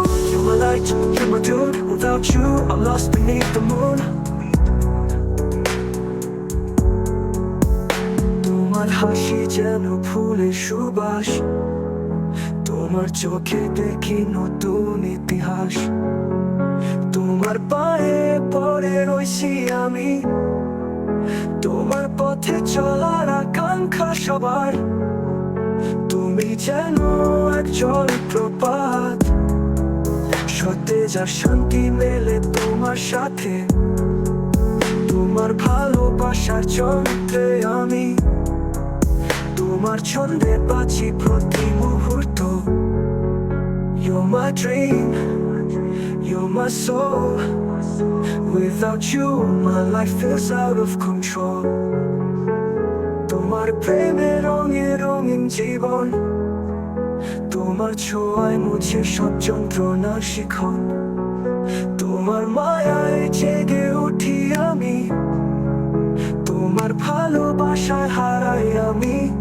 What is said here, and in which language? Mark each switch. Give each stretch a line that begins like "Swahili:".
English: You're my light, you're my dude. Without you, I'm lost beneath the moon.
Bangla: তোমার হাসি যেন ফুলের সুবাস, তোমার চোখে দেখি নতুন ইতিহাস। তোমার পায়ে পড়ে রইছি আমি, তোমার পথে চলার আকাঙ্ক্ষা সবার। তুমি যেন এক জলপ্রপাত, সতেজ আর শান্তি মেলে তোমার সাথে। তোমার ভালোবাসার যন্ত্রে আমি, তোমার ছন্দে বাঁচি প্রতি মুহূর্ত।
English: You're my dream, you're my soul. Without you, my life feels out of control.
Bangla: তোমার প্রেমে রঙে রঙিন জীবন, তোমার ছোঁয়ায় মুছে সব যন্ত্রণার শিখন। তোমার মায়ায় জেগে উঠি আমি, তোমার ভালোবাসায় হারাই আমি।